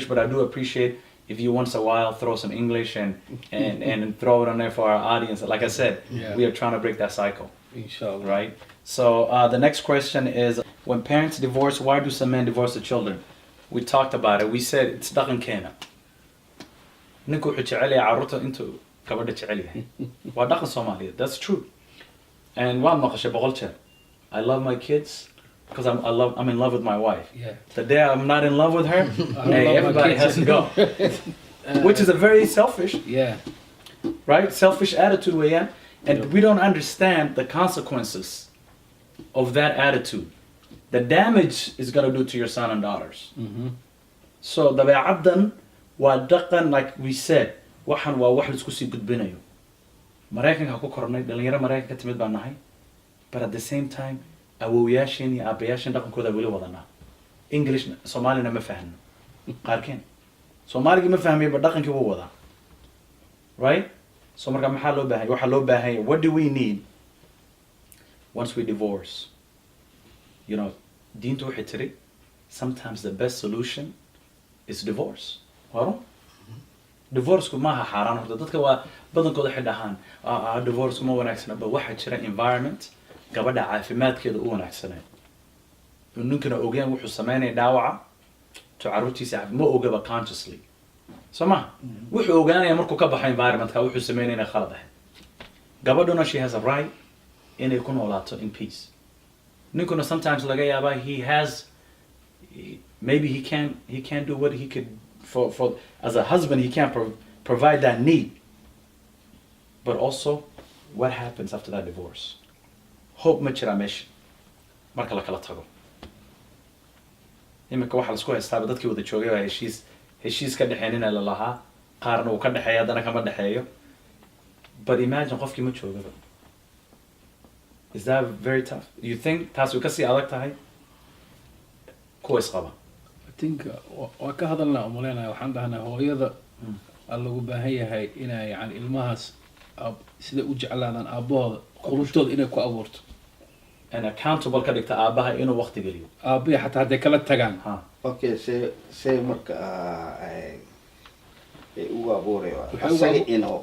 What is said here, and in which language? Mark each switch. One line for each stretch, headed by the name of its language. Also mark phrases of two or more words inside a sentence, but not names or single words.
English: But I do appreciate if you once a while throw some English and throw it on there for our audience. Like I said, we are trying to break that cycle. Inshallah. Right? So the next question is, when parents divorce, why do some men divorce the children? We talked about it. We said it's
Somali: dhaqan keena. Ninku wuxuu jecel yahay carruurta intuu gabadha jecel yahay. Waa dhaqan Soomaaliyeed.
English: That's true.
Somali: And waan maqashay boqol jeer.
English: I love my kids because I'm in love with my wife. Yeah. The day I'm not in love with her, hey, love my everybody kids. has to go. Which is a very selfish, Yeah. right? Selfish attitude
Somali: weeyaan.
English: And we don't understand the consequences of that attitude. The damage is going to do to your son and daughters.
Somali: So dabeecaddan waa dhaqan,
English: like we said,
Somali: waxan waa wax la isku sii gudbinayo. Maraykanka ku kornay, dhalinyaro Maraykanka ka timid baan nahay.
English: But at the same time,
Somali: awoowayaasheen iyo aabbayaasheen dhaqankooda weli wadanaa. English, Soomaalina ma fahno. Qaarkeen. Soomaaligii ma fahmay, but dhaqankii wuu wadaa.
English: Right?
Somali: So marka maxaa loo baahan yahay? Waxaa loo baahan yahay,
English: what do we need once we divorce?
Somali: Diintu waxay tiri,
English: sometimes the best solution is divorce. Waro?
Somali: Divorce-ku maaha xaaraan horta. Dadka waa badankooda waxay dhahaan divorce-ku ma wanaagsana, but waxaa jira environment gabadha caafimaadkeeda u wanaagsanay. Ninkana ogaan wuxuu sameynaya dhaawaca to carruurtiisa ma ogaba consciously. So wuxuu ogaanaya markuu ka baxo environment-ka wuxuu sameynaya khalad ah. Gabadhuna,
English: she has a right
Somali: inay ku noolaato
English: in peace.
Somali: Ninkuna sometimes laga yaabaa maybe he can't do what he could for as a husband, he can't provide that need.
English: But also, what happens after that divorce?
Somali: Hope ma jira meesha marka la kala tago. Iminka waxa la isku haystaa dadkii wada joogay waa heshiis ka dhaxeynina la lahaa, qaarna uu ka dhaxeeyo haddana kama dhaxeeyo.
English: But imagine
Somali: qofkii ma joogaba.
English: Is that very tough? You think
Somali: taas way ka sii adag tahay kuwa isqaba?
English: I think
Somali: waa ka hadalnaa umaleynaya, waxaan dhahnaa hooyada lagu baahan yahay inay ilmahaas sida u jeclaadaan aabbahooda qulubtooda inay ku abuurto.
English: And accountable
Somali: ka dhigta aabbaha inuu waqti geliyo. Aabbaha xataa hadday kala tagaan.
English: Okay, say
Somali: marka ugu abuurayo asaga inuu